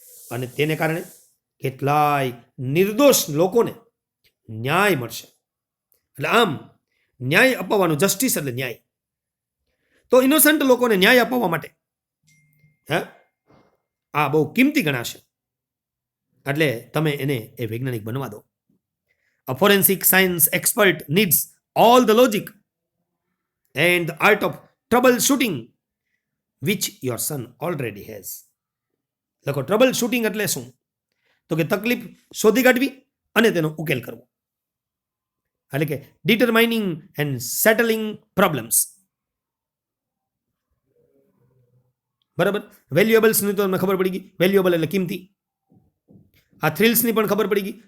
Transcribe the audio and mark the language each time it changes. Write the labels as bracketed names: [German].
[Gujarati] અને તેને કારણે કેટલાય નિર્દોષ લોકોને ન્યાય મળશે. એટલે આમ ન્યાય અપાવવાનું, જસ્ટિસ એટલે ન્યાય. તો ઇનોસન્ટ લોકોને ન્યાય અપાવવા માટે આ બહુ કિંમતી ગણાશે. એટલે તમે એને એ વૈજ્ઞાનિક બનવા દો. [English] A forensic science expert needs all the logic and the art of troubleshooting which your son already has. [Gujarati] લખો ટ્રબલ શૂટિંગ એટલે શું? તો કે તકલીફ શોધી કાઢવી અને તેનો ઉકેલ કરવો. એટલે કે [English] Determining and settling problems. [Gujarati] બરાબર. વેલ્યુએબલ્સની તો તમને ખબર પડી ગઈ. વેલ્યુએબલ એટલે કિંમતી. આ થ્રિલ્સની પણ ખબર પડી ગઈ.